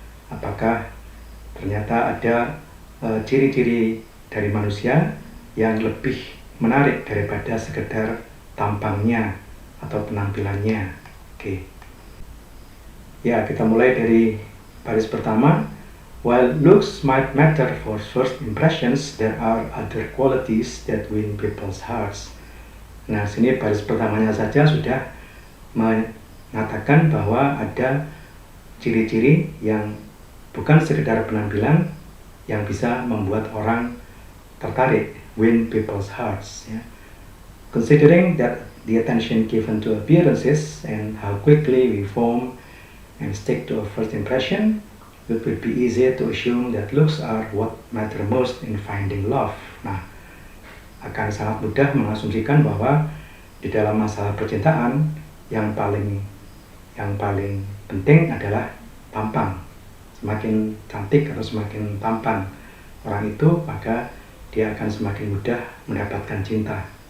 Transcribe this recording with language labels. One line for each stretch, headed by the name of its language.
Indonesian: Apakah ternyata ada ciri-ciri dari manusia yang lebih menarik daripada sekedar tampangnya atau penampilannya. Oke. Ya, kita mulai dari baris pertama.
English: While looks might matter for first impressions, there are other qualities that win people's hearts.
Indonesian: Nah, sini baris pertamanya saja sudah mengatakan bahwa ada ciri-ciri yang bukan sekedar penampilan yang bisa membuat orang tertarik,
English: win people's hearts
Indonesian: ya.
English: Considering that the attention given to appearances and how quickly we form and stick to a first impression, it would be easy to assume that looks are what matter most in finding love.
Indonesian: Nah, akan sangat mudah mengasumsikan bahwa di dalam masalah percintaan yang paling penting adalah tampang. Semakin cantik atau semakin tampan orang itu, maka dia akan semakin mudah mendapatkan cinta.